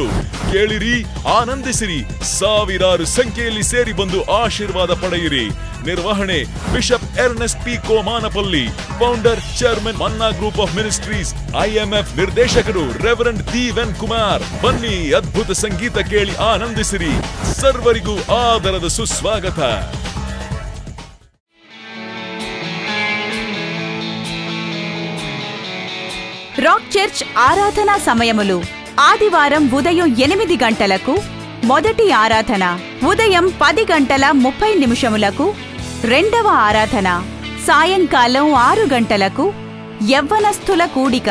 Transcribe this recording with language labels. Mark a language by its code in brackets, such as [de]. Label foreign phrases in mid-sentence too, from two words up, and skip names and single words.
[kn] ಕೇಳಿರಿ, ಆನಂದಿಸಿರಿ, ಸಾವಿರಾರು ಸಂಖ್ಯೆಯಲ್ಲಿ ಸೇರಿ ಬಂದು ಆಶೀರ್ವಾದ ಪಡೆಯಿರಿ. ನಿರ್ವಹಣೆ ಬಿಷಪ್ ಎರ್ನೆಸ್ಟ್ ಪಿ ಕೋಮಾನಪಲ್ಲಿ, ಫೌಂಡರ್, ಚೇರ್ಮನ್, ಮನ್ನಾ ಗ್ರೂಪ್ ಆಫ್ ಮಿನಿಸ್ಟ್ರೀಸ್, IMF ನಿರ್ದೇಶಕರು ರೆವರೆಂಡ್ ದೀವೆನ್ ಕುಮಾರ್. ಬನ್ನಿ, ಅದ್ಭುತ ಸಂಗೀತ ಕೇಳಿ ಆನಂದಿಸಿರಿ. ಸರ್ವರಿಗೂ ಆದರದ ಸುಸ್ವಾಗತ. [te] రాక్ చర్చ్ ఆరాధనా సమయములు: ఆదివారం ఉదయం 8 గంటలకు మొదటి ఆరాధన, ఉదయం 10:30 రెండవ ఆరాధన, సాయంకాలం 6 గంటలకు యవ్వనస్థుల కూడిక.